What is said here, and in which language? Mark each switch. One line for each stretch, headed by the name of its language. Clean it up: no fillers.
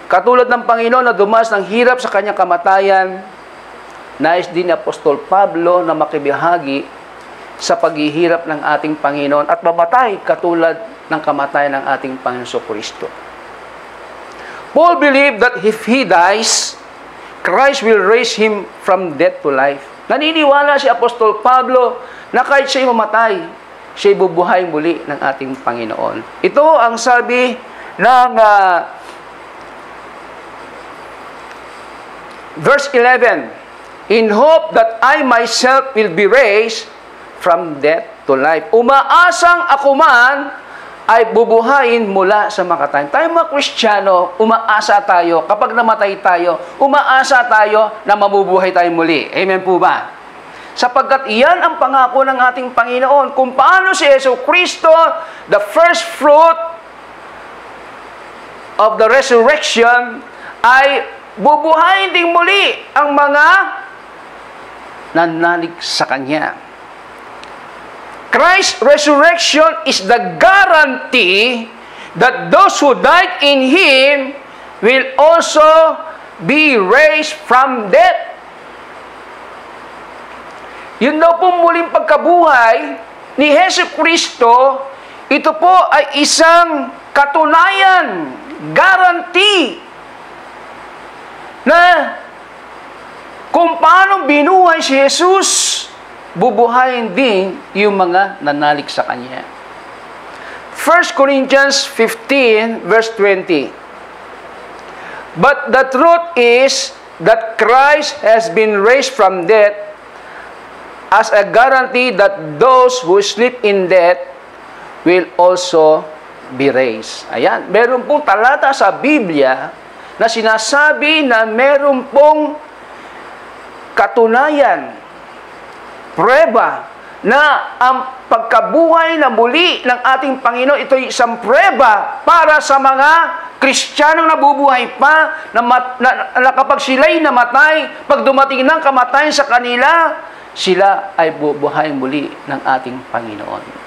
Filipino: Katulad ng Panginoon na dumas ng hirap sa kanyang kamatayan, nais din ni Apostol Pablo na makibahagi sa paghihirap ng ating Panginoon at mamatay katulad ng kamatayan ng ating Panginoon Kristo.
English: Paul believed that if he dies, Christ will raise him from death to life.
Filipino: Naniniwala si Apostol Pablo na kahit siya'y mamatay, siya'y bubuhay muli ng ating Panginoon. Ito ang sabi ng verse 11,
English: in hope that I myself will be raised from death to life.
Filipino: Umaasang ako man ay bubuhayin mula sa makatayan. Tayo mga Kristiyano, umaasa tayo. Kapag namatay tayo, umaasa tayo na mabubuhay tayo muli. Amen po ba? Sapagkat iyan ang pangako ng ating Panginoon. Kung paano si Jesucristo,
English: the first fruit of the resurrection,
Filipino: ay bubuhayin ding muli ang mga nanalig sa Kanya.
English: Christ's resurrection is the guarantee that those who died in Him will also be raised from death.
Filipino: Yun daw po muling pagkabuhay ni Jesucristo, ito po ay isang katunayan, guarantee, na kung paano binuhay si Jesus, bubuhayin din yung mga nanalig sa Kanya.
English: 1 Corinthians 15, verse 20. But the truth is that Christ has been raised from death as a guarantee that those who sleep in death will also be raised.
Filipino: Ayan, meron pong talata sa Biblia na sinasabi na meron pong katunayan, prueba, na ang pagkabuhay na muli ng ating Panginoon, ito ay isang prueba para sa mga Kristiyanong nabubuhay pa, na kapag sila'y namatay, pag dumating ng kamatayan sa kanila, sila ay bubuhay muli ng ating Panginoon.